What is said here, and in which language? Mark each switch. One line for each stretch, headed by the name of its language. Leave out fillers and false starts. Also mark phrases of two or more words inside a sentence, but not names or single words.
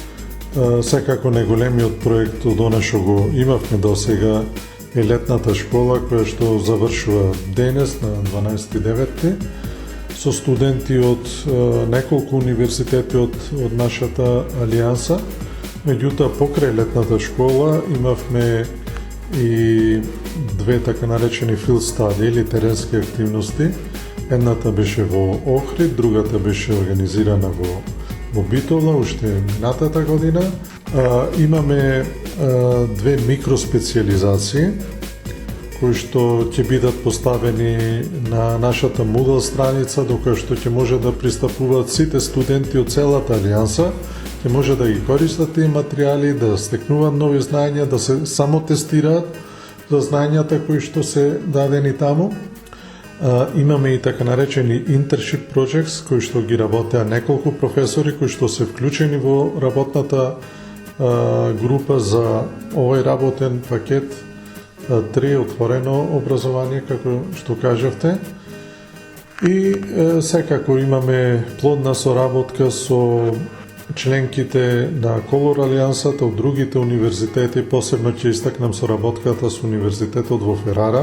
Macedonian: Секако најголемиот проект од она што го имавме до сега е летната школа која што завршува денес на 12.9. со студенти од неколку универзитети од нашата алијанса. Меѓутоа, покрај летната школа имавме и две така наречени
English: field study
Macedonian: или теренски активности. Едната беше во Охрид, другата беше организирана во Битола уште минатата година. Имаме две микроспециализации кои што ќе бидат поставени на нашата Moodle страница, до која што ќе може да пристапуваат сите студенти од целата алијанса, ќе може да ги користат тие материјали, да стекнуваат нови знаења, да се самотестираат за знаењата кои што се дадени таму. Имаме и така наречени
English: internship projects,
Macedonian: кои што ги работеа неколку професори, кои што се вклучени во работната група за овој работен пакет 3 Отворено образование, како што кажавте. И секако имаме плодна соработка со членките на Color алијансата од другите универзитети, посебно ќе истакнам соработката со универзитетот во Ферара.